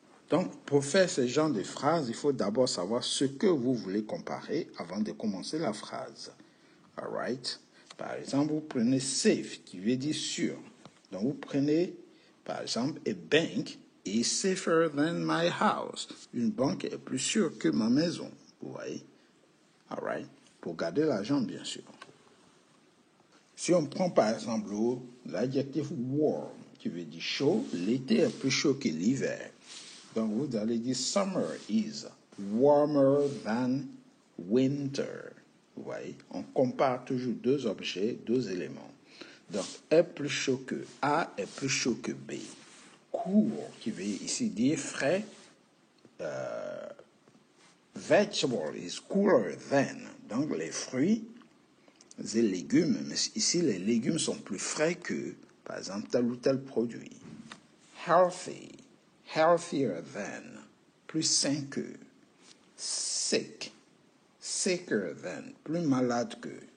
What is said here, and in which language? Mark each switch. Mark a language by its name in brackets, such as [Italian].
[French] Donc, pour faire ce genre de phrase, il faut d'abord savoir ce que vous voulez comparer avant de commencer la phrase. All right? Par exemple, vous prenez safe, qui veut dire sûr. Donc, vous prenez Par exemple, [English] a bank is safer than my house. [French] Une banque est plus sûre que ma maison. Vous voyez? All right? Pour garder l'argent, bien sûr. Si on prend par exemple l'adjectif warm, qui veut dire chaud, l'été est plus chaud que l'hiver. Donc vous allez dire [English] summer is warmer than winter. [French] Vous voyez, on compare toujours deux objets, deux éléments. Donc est plus chaud que A est plus chaud que B. Cool, qui veut ici dire frais. [English] Vegetable is cooler than. [French] Donc les fruits et légumes, mais ici les légumes sont plus frais que, par exemple, tel ou tel produit. [English] Healthy, healthier than, [French] plus sain que. [English] Sick, sicker than, [French] plus malade que.